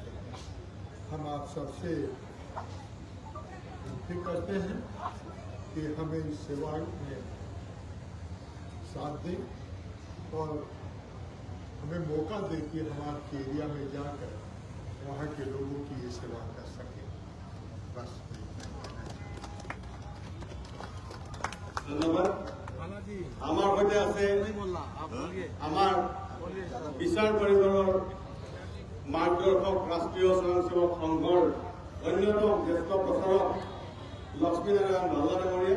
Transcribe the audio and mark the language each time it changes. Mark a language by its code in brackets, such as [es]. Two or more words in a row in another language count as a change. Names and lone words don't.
[hi] हम आप सबसे विनती करते हैं कि हमें इस सेवा में साथ दें और हमें मौका दें कि हम आपके एरिया में जाकर वहाँ के लोगों की ये सेवा कर सकें। बस [as] ধন্যবাদ। আমার সৈতে আছে আমার বিচার পৰিষদৰ মাৰ্গদৰ্শক ৰাষ্ট্ৰীয় স্বয়ংসেৱক সংঘৰ অন্যতম জ্যেষ্ঠ প্ৰচাৰক লক্ষ্মীনাৰায়ণ ভাল্লা ডাঙৰীয়া।